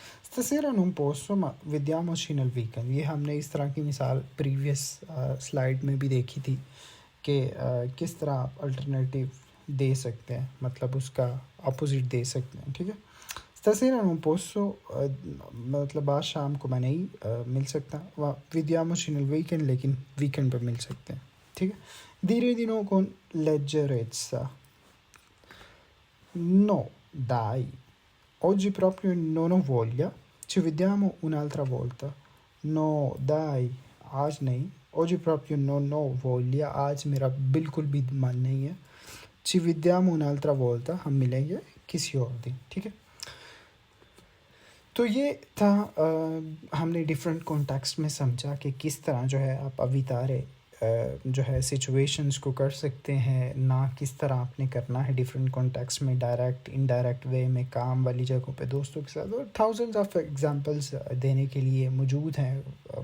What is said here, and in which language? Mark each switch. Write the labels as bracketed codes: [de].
[it] stasera non posso, ma vediamoci nel weekend, [hi] ये हमने इस तरह की मिसाल प्रीवियस स्लाइड में भी देखी थी कि किस तरह आप अल्टरनेटिव दे सकते हैं, मतलब उसका अपोजिट दे सकते हैं। ठीक है, [it] stasera non posso, [hi] मतलब आज शाम को मैं नहीं मिल सकता, [it] vediamoci nel weekend, [hi] लेकिन वीकेंड पर मिल सकते हैं। [it] ठीक है, dire di no con leggerezza, no dai, oggi proprio non ho voglia, ci vediamo un'altra volta, no dai, [hi] आज नहीं, [it] oggi proprio non ho voglia, [hi] आज मेरा बिल्कुल भी मन नहीं है, [it] ci vediamo un'altra volta, [hi] हम मिलेंगे किसी और दिन। [it] ठीक है, [hi] तो ये था हमने डिफरेंट कॉन्टेक्स्ट में समझा कि किस तरह जो है आप अवितारे जो है सिचुएशंस को कर सकते हैं, ना किस तरह आपने करना है डिफरेंट कॉन्टेक्स्ट में, डायरेक्ट इनडायरेक्ट वे में, काम वाली जगहों पे दोस्तों के साथ, और थाउजेंड्स ऑफ एग्जांपल्स देने के लिए मौजूद हैं।